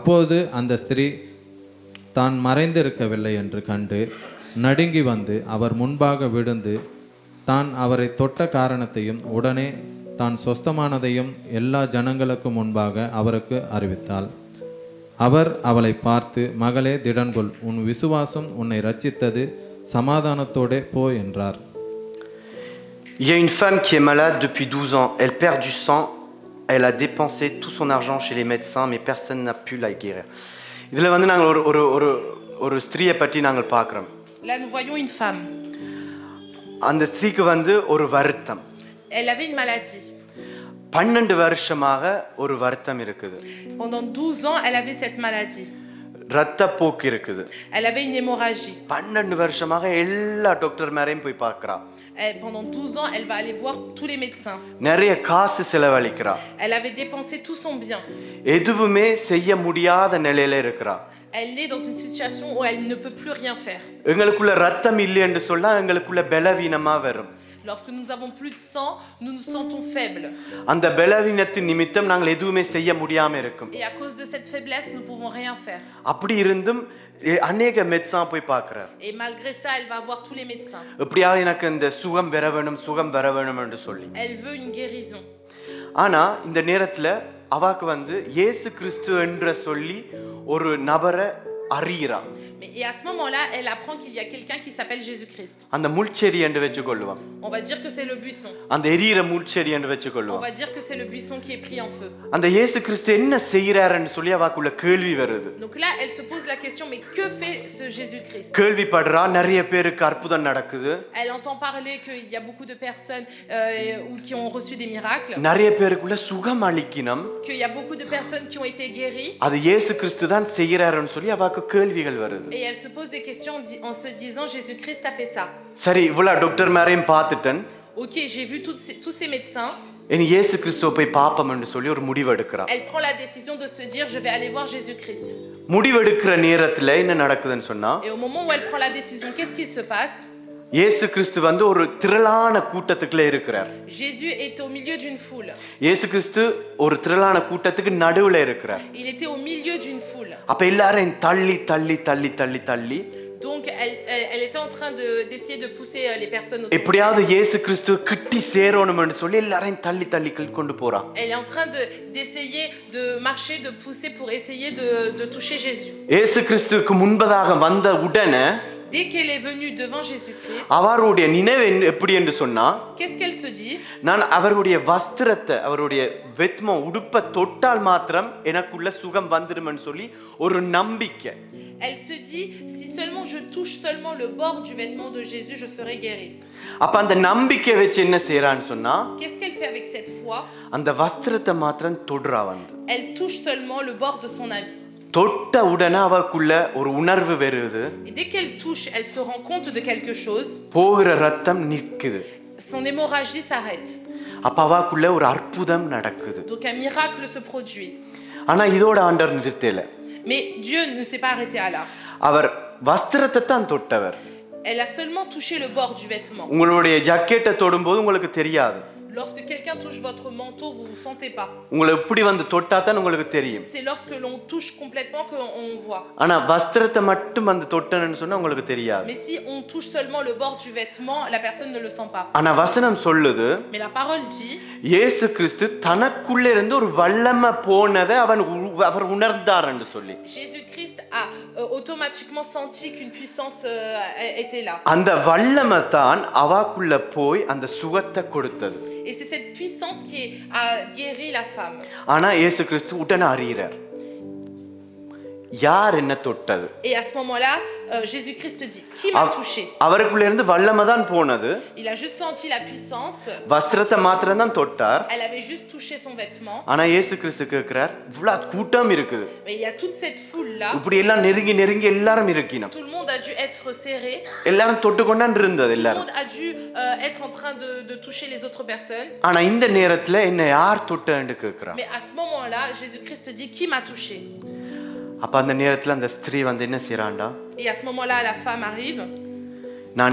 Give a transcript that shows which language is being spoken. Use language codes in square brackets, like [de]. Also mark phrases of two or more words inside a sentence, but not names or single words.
[ta] அப்போது அந்த ஸ்திரீ தான் மறைந்திருக்கவில்லை என்று கண்டு நடுங்கி வந்து அவர் முன்பாக விழுந்து தான் அவரை தொட்ட காரணத்தையும் உடனே தான் சொஸ்தமானதையும் எல்லா ஜனங்களுக்கும் முன்பாக அவருக்கு அறிவித்தாள். அவர் அவளை பார்த்து, மகளே திடன்கொள், உன் விசுவாசம் உன்னை ரட்சித்தது, சமாதானத்தோடே போ என்றார். [fr] Il y a une femme qui est malade depuis 12 ans. Elle perd du sang. Elle a dépensé tout son argent chez les médecins, mais personne n'a pu la guérir. [ta] இதில் வந்து நாங்கள் ஒரு ஸ்திரியை பற்றி நாங்கள் பார்க்குறோம். [fr] Là, nous voyons une femme. [ta] அந்த ஸ்திரீக்கு வந்து ஒரு வருத்தம். [fr] Elle avait une maladie. [ta] 12 வருஷமாக ஒரு வருத்தம் இருக்குது. [fr] Pendant 12 ans, elle avait cette maladie. [ta] ரத்தப்போக்கு இருக்குது. [fr] Elle avait une hémorragie. [ta] 12 வருஷமாக எல்லா டாக்டர் மேரையும் போய் பார்க்குறா. [fr] Pendant 12 ans, elle va aller voir tous les médecins. [ta] நிறைய காசு செலவழிக்கிறா. [fr] Elle avait dépensé tout son bien. [ta] எதுவுமே செய்ய முடியாத நிலையில இருக்கிறா. [fr] Elle est dans une situation où elle ne peut plus rien faire. [ta] எங்களுக்குள்ள ரத்தம் இல்லை என்று சொன்னா எங்களுக்குள்ள பலவீனமா வரும். [fr] Lorsque nous n'avons plus de sang, nous nous sentons faibles. [ta] அந்த பலவீனத்தின் நிமித்தம் நாங்கள் எதுவுமே செய்ய முடியாம இருக்கும். [fr] Et à cause de cette faiblesse, nous pouvons rien faire. [ta] அப்படி இருந்தும் அநேக மெட்ஸான் போய் பார்க்கறார். [fr] Et malgré ça, elle va voir tous les médecins. [ta] எப்படியாவது எனக்கு இந்த சுகம் வர வேணும் என்று சொல்லி. [fr] Elle veut une guérison. [ta] ஆனா இந்த நேரத்துல அவக்கு வந்து இயேசு கிறிஸ்து என்று சொல்லி ஒரு நபரை அறியறா. [fr] Et à ce moment-là, elle apprend qu'il y a quelqu'un qui s'appelle Jésus-Christ. [ta] அந்த முள்செடி என்று வெச்சுக்கொள்ளுவோம். [fr] On va dire que c'est le buisson. [ta] அந்த எரியிற முள்செடி என்று [fr] On [ta] வெச்சுக்கொள்ளுவோம். [fr] va dire que c'est le buisson qui est pris en feu. [ta] அந்த இயேசு கிறிஸ்து என்ன செய்யறாருன்னு சொல்லி அவக்குள்ள கேள்வி வருது. [fr] Donc là, elle se pose la question, mais que fait ce Jésus-Christ? [ta] கேள்விப்படுறா, நிறைய பேருக்கு அற்புதம் நடக்குது. [fr] Elle entend parler qu'il y a beaucoup de personnes qui ont reçu des miracles. [ta] நிறைய பேருக்குள்ள சுகம் அளிக்கணும். [fr] Qu'il y a beaucoup de personnes qui ont été guéries. [ta] அது இயேசு கிறிஸ்து தான் செய்யறாருன்னு சொல்லி அவக்கு கேள்விகள் வருது. [fr] Et elle se pose des questions en se disant Jésus-Christ a fait ça. [ta] சரி, இவ்வளவு டாக்டர் மேரையும் பார்த்துட்டேன். [fr] Ok, j'ai vu tous ces médecins. [ta] இனி இயேசு கிறிஸ்துவை போய் பாப்போம்னு சொல்லி ஒரு முடிவு எடுக்கிறா. [fr] Elle prend la décision de se dire je vais aller voir Jésus-Christ. [ta] முடிவெடுக்கிற நேரத்துல என்ன நடக்குதுன்னு சொன்னா, [fr] Et au moment où elle prend la décision, qu'est-ce qui se passe? [ta] இயேசு கிறிஸ்து வந்து ஒரு திரளான கூட்டத்துக்குள்ள இருக்கிறார். [fr] Jésus est au milieu d'une foule. [ta] இயேசு கிறிஸ்து ஒரு திரளான கூட்டத்துக்கு நடுவுல இருக்கிறார். [fr] Il était au milieu d'une foule. [ta] அப்ப எல்லாரையும் தள்ளி [fr] Donc elle était en train d'essayer de pousser les personnes autour. [ta] எப்படியாவது இயேசு கிறிஸ்து கிட்டி சேரணும்னு சொல்லி எல்லாரையும் தள்ளி கொண்டு போறா. [fr] Elle est en train d'essayer de marcher, de pousser pour essayer de toucher Jésus. [ta] இயேசு கிறிஸ்துவுக்கு முன்பதாக வந்த உடனே [fr] Dès qu'elle est venue devant Jésus-Christ, [ta] அவருடைய நினைவு எப்படி என்று சொன்னா, [fr] qu'est-ce qu'elle se dit? [ta] நான் அவருடைய வஸ்திரத்தை, அவருடைய வெத்ம உடுப்பை தொட்டால் மாத்திரம் எனக்குள்ள சுகம் வந்துடும்னு சொல்லி ஒரு நம்பிக்கை. [fr] Elle se dit si seulement je touche seulement le bord du vêtement de Jésus, je serai guérie. [ta] அப்ப அந்த நம்பிக்கை வச்சு என்ன செய்றான்னு சொன்னா, [fr] Qu'est-ce qu'elle fait avec cette foi? [ta] அந்த வஸ்திரத்தை மாத்திரம் தொடுறா வந்து. [fr] Elle touche seulement le bord de son habit. [ta] தொட்ட உடனே அவக்குள்ள ஒரு உணர்வு வருது. [fr] Et dès qu'elle touche, elle se rend compte de quelque chose. [ta] போகிற ரத்தம் நிக்குது. [fr] Son hémorragie s'arrête. [ta] அப்ப அவக்குள்ள ஒரு அற்புதம் நடக்குது. [fr] Donc un miracle se produit. [ta] ஆனா இதோட ஆண்டவர் நிறுத்தல. [fr] Mais Dieu ne s'est pas arrêté à là. [ta] அவர் வஸ்திரத்தை தான் தொட்டவர். [fr] Elle a seulement touché le bord du vêtement. [ta] உங்களுடைய ஜாக்கெட்டை தொடும்போது உங்களுக்கு தெரியாது. [fr] Lorsque quelqu'un touche votre manteau, vous vous sentez pas. [ta] உங்களை எப்படி வந்து தொட்டா தான் உங்களுக்கு தெரியும். [fr] C'est lorsque l'on touche complètement qu'on voit. [ta] ஆனா வஸ்திரத்தை மட்டும் வந்து தொட்டனன்னு சொன்னா உங்களுக்கு தெரியாது. [fr] Mais si on touche seulement le bord du vêtement, la personne ne le sent pas. [ta] ஆனா வசனம் சொல்லுது, [fr] Mais la parole dit, [ta] இயேசு கிறிஸ்து தனக்குள்ள இருந்து ஒரு வல்லமை போனதை அவர் உணர்ந்தார் என்று சொல்லி. [fr] Jésus-Christ a automatiquement senti qu'une puissance était là. [ta] அந்த வல்லமை தான் அவக்குள்ள போய் அந்த சுகத்தை கொடுத்தது. [fr] Et c'est cette puissance qui a guéri la femme. [ta] ஆனா இயேசு கிறிஸ்து உடனே அறியறார், யார் என்ன தொட்டது? [fr] Et à ce moment-là, Jésus-Christ dit, qui m'a touché? [ta] அவருக்குள்ள இருந்து வல்லமை தான் போனது. [fr] Il a juste senti la puissance. [ta] வஸ்திரத்தை மாத்திரம் தான் தொட்டார். [fr] Elle avait juste touché son vêtement. [ta] ஆனா இயேசு கிறிஸ்து கேக்குறார், இவ்வளவு கூட்டம் இருக்குது. [fr] Mais il y a toute cette foule là. [ta] இப்படி எல்லாம் நெருங்கி எல்லாரும் இருக்கணும். [fr] Tout le monde a dû être serré. [ta] எல்லாரும் தொட்டு கொண்டான் இருந்தது [fr] Tout le [ta] எல்லாரும். [fr] monde a dû être en train de toucher les autres personnes. [ta] ஆனா இந்த நேரத்துல என்ன யார் தொட்டன்னு கேக்குறா. [fr] Mais à ce moment-là, Jésus-Christ dit, qui m'a touché? [ta] அப்ப அந்த நேரத்துல அந்த ஸ்திரீ வந்து என்ன செய்றாண்டா, [fr] Et à ce moment-là, la femme arrive.